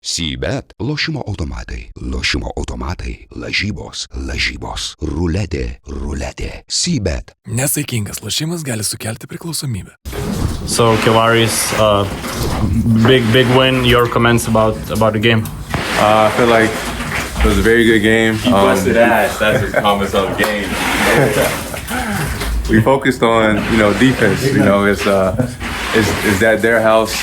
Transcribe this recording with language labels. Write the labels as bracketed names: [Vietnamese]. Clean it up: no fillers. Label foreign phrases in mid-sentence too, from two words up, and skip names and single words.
[Lithuanian] ASVEL lošimo automatai, lažybos, ruletė. ASVEL. Nesaikingas lošimas gali sukelti priklausomybę. [English] So Kivaris, big win. Your comments about the game? I feel like it was a very good game. You busted ass. That's his comments on the game. We focused on defense. Is that their house?